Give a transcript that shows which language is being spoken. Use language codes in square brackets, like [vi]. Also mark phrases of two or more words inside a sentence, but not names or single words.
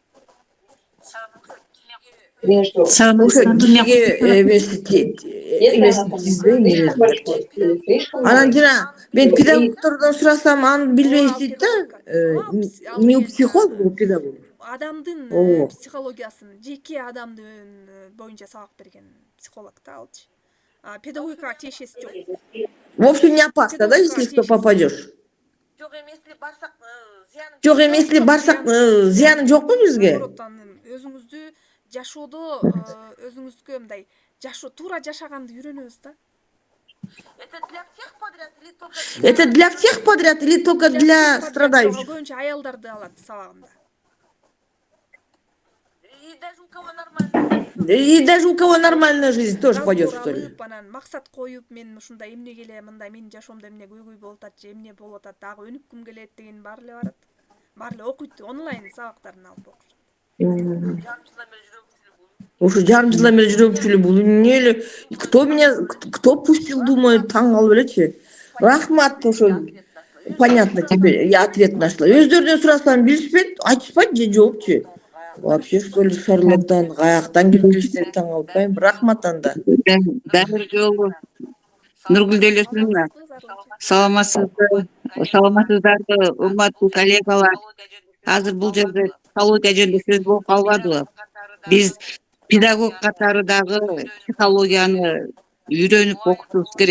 [ky] Анан жана мен педагогдордон сурасам аны билбейбиз дейт да. Не психолог, бул педагог. Адамдын психологиясын, жеке адамдын боюнча сабак берген психолог да алчы. Педагогикага тиешеси жок. [ru] В общем, не опасно, да, если что попадешь. [ky] Жок эми если барсак зыяны жокпу бизге? Өзүңүздү жашоодо өзүңүзгө мындай туура жашаганды үйрөнөбүз да. [ru] Это для всех подряд или только для страдающих? [ky] Көбүнчө аялдарды алат сабагында. [ru] И даже у кого нормальная жизнь тоже пойдет, что ли? [ky] Анан максат коюп, мен ушундай эмне келе, мындай менин жашоомдо эмне көйгөй болуп атат же эмне болуп атат, дагы өнүккүм келет деген баары эле барат. Баары эле окуйт, онлайн сабактарын алып окушат. Ушу жарым жылдан бери жүрөм бул эмне эле? [ru] Кто пустил, думаю, [ky] таң калып элечи. Рахмат, ошо [ru] понятно, тебе я ответ нашла. [ky] Өздөрүнөн сурасам билишпейт, айтышпайт же жокчу. [ru] Вообще, что ли, шарлатан, [ky] каяктан келип келиштерин таң калып атпаймынбы? Рахмат анда. Дагы жолу Нургүл элесине саламатсыздарбы, урматтуу коллегалар. Азыр бул жерде психология жөнүндө сөз болуп калбадыбы? Биз педагог катары дагы психологияны үйрөнүп окутубуз керек.